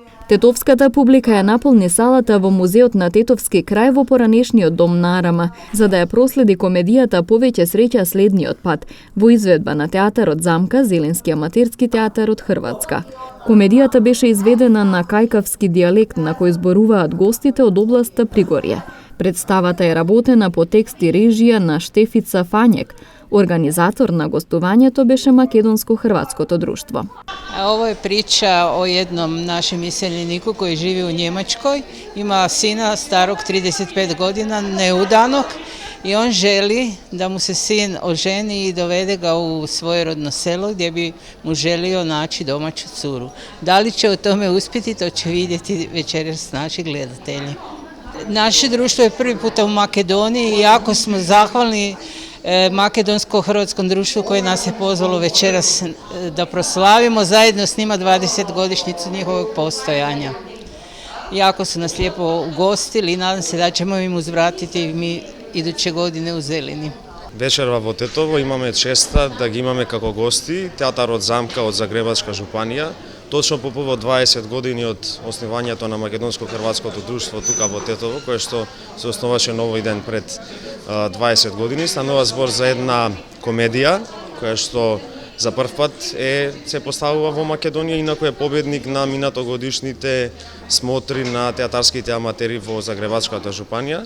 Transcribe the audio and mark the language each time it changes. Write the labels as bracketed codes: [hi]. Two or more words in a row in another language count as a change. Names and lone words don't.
[mk] Тетовската публика ја наполни салата во музеот на Тетовски крај во поранешниот дом на Арама, за да ја проследи комедијата Повеќе среќа следниот пат, во изведба на театарот Замка, Зеленски аматерски театар од Хрватска. Комедијата беше изведена на кајкавски дијалект на кој зборуваат гостите од областа Пригорје. Представата е работена по текст и режија на Штефица Фањек. Организатор на гостувањето беше Македонско-хрватското друштво. [hr] Ovo je priča o jednom našem iseljeniku koji živi u Njemačkoj. Ima sina starog 35 godina, neudanog, i on želi da mu se sin oženi i dovede ga u svoje rodno selo gdje bi mu želio naći domaću curu. Da li će u tome uspjeti, to će vidjeti večeras naši gledatelji. Naše društvo je prvi puta u Makedoniji i jako smo zahvalni Makedonsko-hrvatskom društvu koje nas je pozvalo večeras da proslavimo zajedno s njima 20-godišnjicu njihovog postojanja. Jako su nas lijepo ugostili i nadam se da ćemo im uzvratiti mi iduće godine u Zelini. [mk] Вечерва во Тетово имаме честа да ги имаме како гости театарот Замка од Загребачка жупанија. Точно по повод 20 години од основањето на Македонско-хрватското друштво тука во Тетово, кое што се основаше на овој ден пред 20 години, станува збор за една комедија која што за прв пат се поставува во Македонија, инаку е победник на минатогодишните смотри на театарските аматери во Загребачката жупанија.